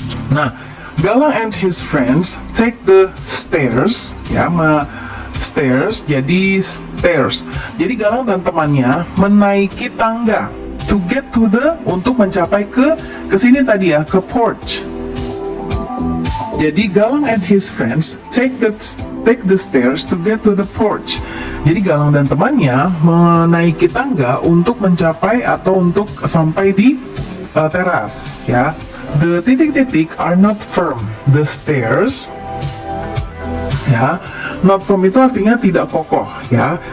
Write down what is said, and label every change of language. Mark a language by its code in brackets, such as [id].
[en] Nah, Galang and his friends take the stairs, ya, stairs. [id] Jadi Galang dan temannya menaiki tangga [en] to get to the, [id] untuk mencapai ke sini tadi ya, ke porch. Jadi [en] Galang and his friends take the stairs to get to the porch. [id] Jadi Galang dan temannya menaiki tangga untuk mencapai atau untuk sampai di teras, ya. [en] The titik-titik are not firm. The stairs, ya, not firm [id] itu artinya tidak kokoh, [en] ya.